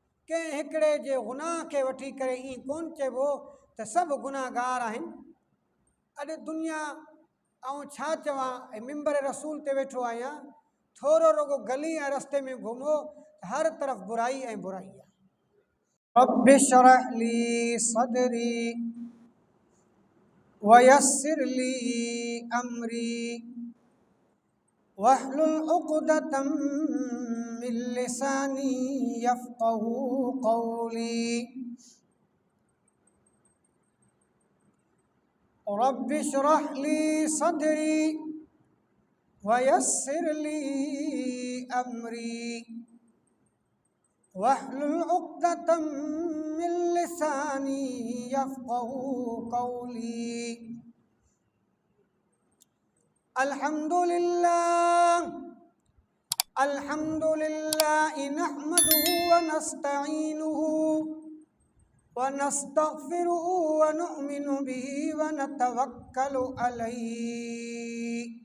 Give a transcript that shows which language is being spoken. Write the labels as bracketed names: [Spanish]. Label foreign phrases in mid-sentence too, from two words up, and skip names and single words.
[Sindhi] कंहिं हिकिड़े जे गुनाह खे वठी करे ईअं कोन चइबो त सभु गुनाहगार आहिनि। अॼु दुनिया ऐं छा चवां, मिंबर रसूल ते वेठो आहियां, थोरो रुगो गली ऐं रस्ते में घुमो हर तरफ़ बुराई ऐं बुराई आहे। [Arabic] رب اشرح لي صدري ويسر لي أمري واحلل عقدة من لساني يفقهوا قولي. رب اشرح لي صدري ويسر لي أمري واحلل عقدة من لساني يفقهوا قولي. الحمد لله نحمده ونستعينه ونستغفره ونؤمن به ونتوكل عليه